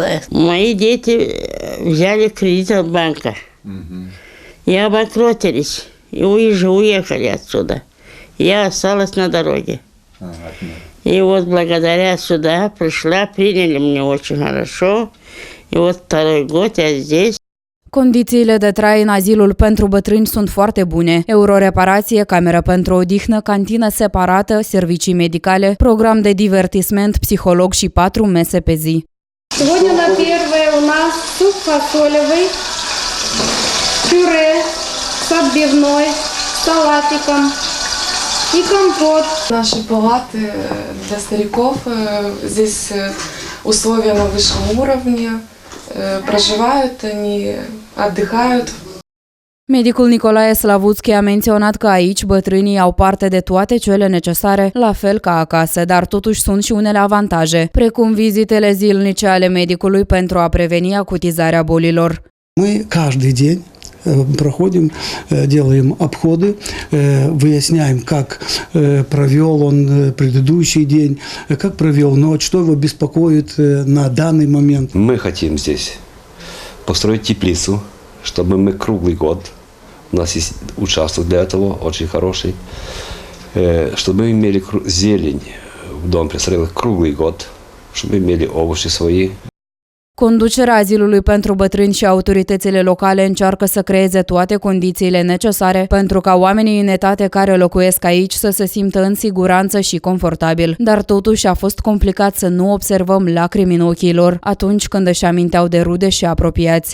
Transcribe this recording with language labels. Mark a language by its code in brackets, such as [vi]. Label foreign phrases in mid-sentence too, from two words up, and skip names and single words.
[ru] Мои дети взяли кредит от банка. И обанкротились. И уехали отсюда. Я осталась на дороге. И вот благодаря сюда пришла, приняли меня очень хорошо. И вот второй год я здесь. [ro] Condițiile de trai în azilul pentru bătrâni sunt foarte bune. Euroreparație, cameră pentru odihnă, cantină separată, servicii medicale, program de divertisment, psiholog și 4 mese pe zi. [ru] Сегодня на первое у нас суп фасолевый, пюре с отбивной, салатиком и компот. Наши палаты для стариков, здесь условия на высшем уровне, проживают они, отдыхают. [ro] Medicul Nicolae Slavuțchi a menționat că aici bătrânii au parte de toate cele necesare, la fel ca acasă, dar totuși sunt și unele avantaje, precum vizitele zilnice ale medicului pentru a preveni acutizarea bolilor. [ru] Мы каждый день проходим, делаем обходы, выясняем, как провел он предыдущий день, как провел ночь, что его беспокоит на данный момент. Мы хотим здесь построить теплицу, чтобы мы круглый год, у нас есть участок для этого, очень хороший, чтобы мы имели зелень в дом престарелых круглый год, чтобы мы имели овощи свои. [ro] Conducerea azilului pentru bătrâni și autoritățile locale încearcă să creeze toate condițiile necesare pentru ca oamenii în etate care locuiesc aici să se simtă în siguranță și confortabil. Dar totuși a fost complicat să nu observăm lacrimi în ochii lor atunci când își aminteau de rude și apropiați.